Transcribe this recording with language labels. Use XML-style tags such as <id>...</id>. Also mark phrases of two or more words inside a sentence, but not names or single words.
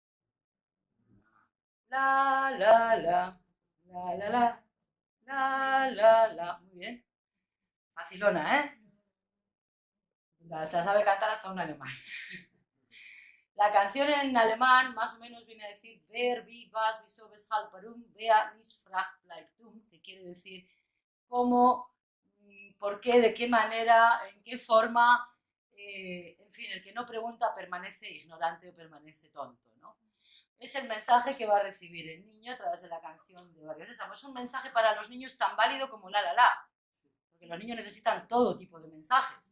<es>La, la, la, la, la, la, la, la, la. Muy bien. Facilona, ¿eh? La sabe cantar hasta un alemán. La canción en alemán más o menos viene a decir</es> <de>Wer, wie, was, wieso, weshalb, warum, wer, nicht, fragt, bleibt dumm,</de> <es>que quiere decir cómo, por qué, de qué manera, en qué forma, en fin, el que no pregunta permanece ignorante o permanece tonto, ¿no? Es el mensaje que va a recibir el niño a través de la canción de Barrio Sésamo. Es un mensaje para los niños tan válido como la la la, porque los niños necesitan todo tipo de mensajes.</es>